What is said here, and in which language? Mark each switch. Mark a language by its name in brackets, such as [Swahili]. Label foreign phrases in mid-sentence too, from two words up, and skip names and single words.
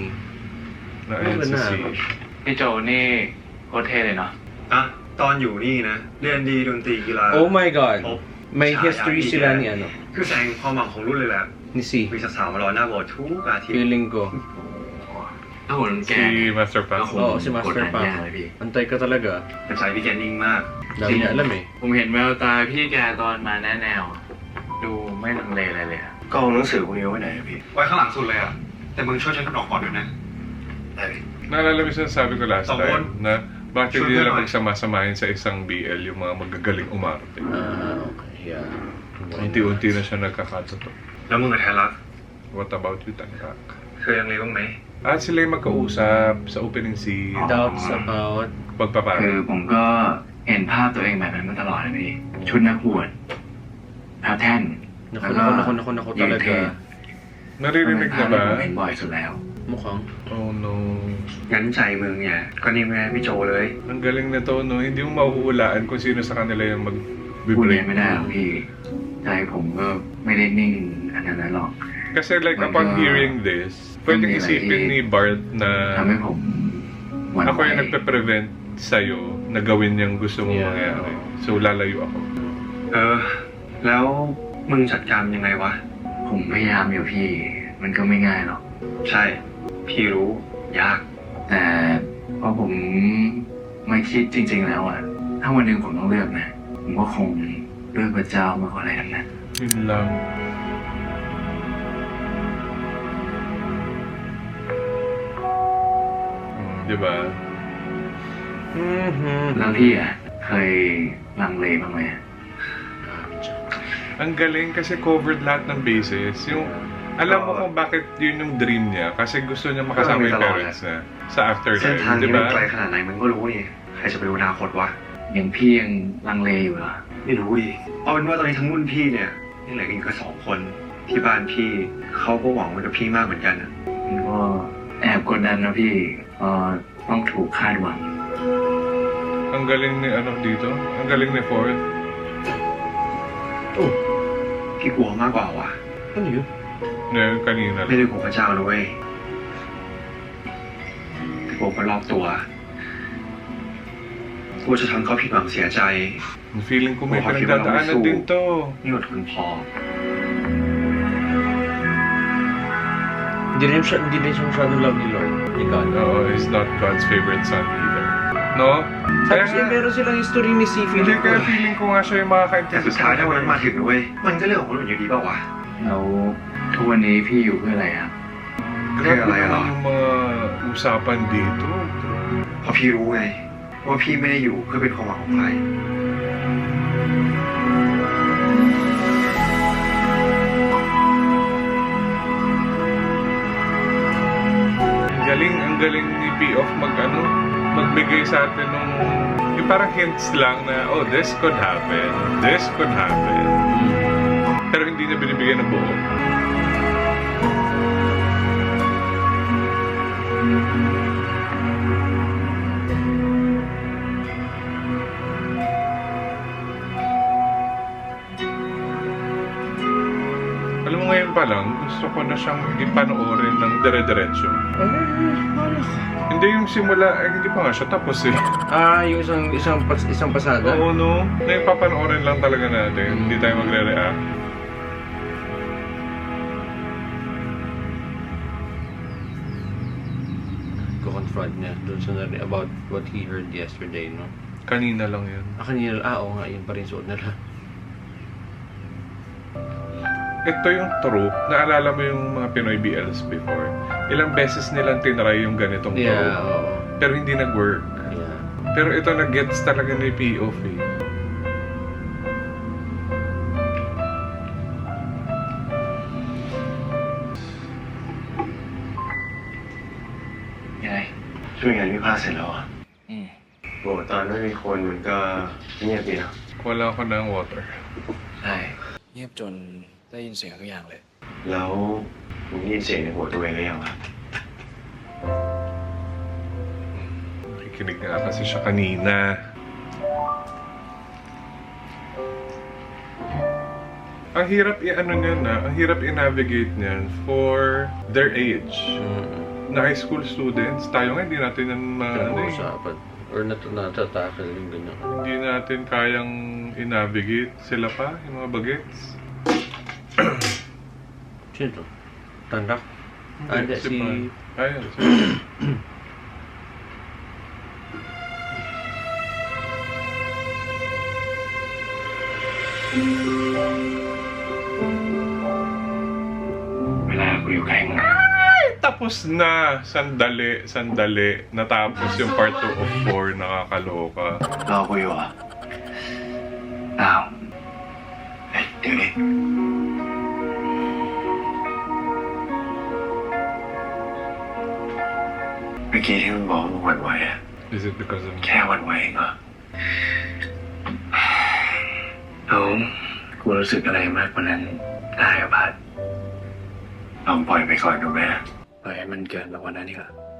[Filipino] Na ayun si C. [Thai] พี่โจนี่โคตรเท่เลยเนาะ อ่ะ ตอนอยู่นี่นะ เรียนดีดนตรีกีฬา [English] Oh my God. [Thai] ครบ [Filipino] May [Thai] ฉายา [Filipino] history [Thai] ดี [Filipino] sila [Thai] แก [Filipino] ni ano. [Thai] คือแสดงความหวังของรุ่นเลยแหละ [Filipino] Ni C. [Thai] มีสาวๆมารอหน้าโบสถ์ทุกอาทิตย์ [Filipino] Feeling ko. [Thai] ถ้าหุ่นแก [Filipino] Si Master Pat. Oo, si Master Pam. Antay ka talaga. [Thai] แต่ใจพี่แกนิ่งมาก [Filipino] Dami niya alam eh. [Thai] ผมเห็นแววตาพี่แกตอนมาแนะแนว ดูไม่ลังเลอะไรเลยอะ ก็เอาหนังสือพวกนี้ไว้ไหนอะพี่ ไว้ข้างหลังสุดเลยอ่ะ แต่มึงช่วยฉันกระดอกก่อนด้วยนะ ได้พี่ [Filipino] Naalala mo yung sinasabi ko last Tawon. time na bakit Sure hindi ka nila ba? magsama-samahin sa isang BL yung mga magagaling umarte. [English] Okay. Yeah. [Filipino] Unti-unti na siya nagkakatuto. [Thai] แล้วมึงกับแทนรัก [English] What about you, Tanrak? [Thai] เคยยังเลี้ยงบ้างไหม [Filipino] At sila yung magkausap sa opening scene. [English] Doubts about... [Thai] คือ [Filipino] Pagpapari. [Thai] ผมก็เห็นภาพตัวเองแบบนั้นมาตลอดเลยพี่ ชุดนักบวชพระแท่น [Filipino] Naku, [Thai] แล้วก็ [Filipino] naku [Thai] ยืนเท่ [Filipino] talaga. Naririnig [Thai] ภา [Filipino] na [Thai] พที่ผม [Filipino] ba? [Thai] เห็นบ่อยสุดแล้ว [Filipino] Mukhang. [English] Oh no. [Thai] งั้นใจมึงเนี่ยก็นิ่งแม่พี่โจเลย [Filipino] Ang galing na to, no? Hindi mo mahuhulaan kung sino sa kanila yung [Thai] พูดเอง [Filipino] mag-vibrate. [Thai] ไม่ได้หรอกพี่ ใจผมก็ไม่ได้นิ่งอันนั้นหรอก [English] Kasi like upon hearing this, [Filipino] pwedeng isipin ni Bart na [Thai] ทำให้ผมหวั่น [Filipino] ako [Thai] ไหว [Filipino] yung nagpe-prevent sa'yo na gawin yung gusto mong mangyari. So, lalayo ako. [Thai] แล้วมึงจัดการยังไงวะ ผมพยายามอยู่พี่ มันก็ไม่ง่ายหรอก ใช่ พี่รู้ ยาก แต่พอผมมาคิดจริง ๆ แล้วอะถ้าวันหนึ่งผมต้องเลือกนะ ผมก็คงเลือกพระเจ้ามากกว่าอะไรทั้งนั้น [Filipino] Yun lang. Diba? [Thai] แล้วพี่อะเคยลังเลบ้างไหม [Filipino] Ang galing kasi covered lahat ng bases. Yung, alam mo kung bakit yun yung dream niya. Kasi gusto niya makasama yung parents niya sa [Thai] เส้น [Filipino] afterlife. [Thai] ทางนี้มัน [Filipino] Diba? [Thai] ไกลขนาดไหนมึงก็รู้นี่ ใครจะไปรู้อนาคตวะ อย่างพี่ยังลังเลอยู่เหรอ ไม่รู้ดิเอาเป็นว่าตอนนี้ทั้งรุ่นพี่เนี่ยยังเหลือกันอีกแค่2 คน ที่บ้านพี่เขาก็หวังไว้กับพี่มากเหมือนกันนะ มันก็แอบกดดันนะพี่ต้องถูกคาดหวัง [Filipino] Ang galing ni ano dito. Ang galing ni Ford. [Thai] พี่กลัวมากกว่าวะ [Filipino] Ano yun? Ngayon kanina [Thai] ไม่ [Filipino] lang. [Thai] ได้กลัวพระเจ้านะเว้ยแต่กลัวคนรอบตัวกลัวจะทำเขาผิดหวังเสียใจ [Filipino] Feeling ko may pinagdadaanan din to. [Thai] นี่อดทนพอ [Filipino] Hindi rin siya masyadong love ni Lord. Ni God. Oo, [English] he's not God's favorite son either. [Filipino] No? Sabi siya, meron silang history ni si Hindi, Philip. kaya feeling ko nga siya yung [Thai] แต่ [Filipino] makakaintindi [Thai] สุดท้ายถ้าวันนั้นมาถึงนะเว้ย มันก็เรื่องของคนอื่นอยู่ดีเปล่าวะ แล้วทุกวันนี้พี่อยู่เพื่ออะไรครับ [Filipino] Grabe Kaya naman lang. yung mga usapan dito. [Thai] เพราะพี่รู้ไงว่าพี่ไม่ได้อยู่เพื่อเป็นความหวังของใคร [Filipino] Ang galing ni P-Off magbigay sa atin nung yung parang hints lang na, [English] oh, this could happen. This could happen. [Filipino] Pero hindi niya binibigyan ng buo. Alam mo ngayon pa lang, gusto ko na siyang ipanoorin ng dire-diretso. Hindi yung simula, hindi pa nga siya tapos eh. Yung isang pasada? Oo, no? Na yung papanoorin lang talaga natin, hindi tayo magre-react. Ko-confront niya dun sa [English] about what he heard yesterday, [Filipino] no? Kanina lang yun. Kanina, oo nga, yun pa rin suot nila. Ito yung trope. Naalala mo yung mga Pinoy BLs before? Ilang beses nilang tinry yung ganitong trope. oo. Pero hindi nag-work. [English] Yeah. [Filipino] Pero ito nag-gets talaga ni P-Off eh. [Thai] ยังไง ช่วยงานวิพากษ์เสร็จแล้วอ่ะโอ้ตอนไม่มีคนมันก็เงียบดีนะ [Filipino] Wala ko ng water. [Thai] ใช่เงียบจนได้ยินเสียงทุกอย่างเลย แล้วมึงได้ยินเสียงในหัวตัวเองหรือยังวะ [Filipino] Nakikinig nga kasi siya kanina. Ang hirap i-ano niyan na, ang hirap i-navigate niyan [English] for their age. [Filipino] Na [English] high school students, [Filipino] tayo nga hindi natin yan Pinag-uusapan. Or natatakal yung ganyan. hindi natin kayang i-navigate. Sila pa, yung mga bagets. Sino? Tandak? Hindi, Si... Ayun, si Wala ko yung kaya mo. Tapos na. Sandali. Natapos yung [English] part 2 of 4. [Filipino] Nakakaloka. [Thai] รอกูอยู่อ่ะ อ้าว เฮ้ยเดี๋ยวนี้เมื่อกี้ที่มึงบอกว่ามึงหวั่นไหวอ่ะ [English] Is it because of [Thai] แค่หวั่นไหวเองเหรอแล้วกูรู้สึกอะไรมากกว่านั้นได้อ่ะพัดลองปล่อยไปก่อนดูไหมปล่อยให้มันเกินไปกว่านั้นดีกว่า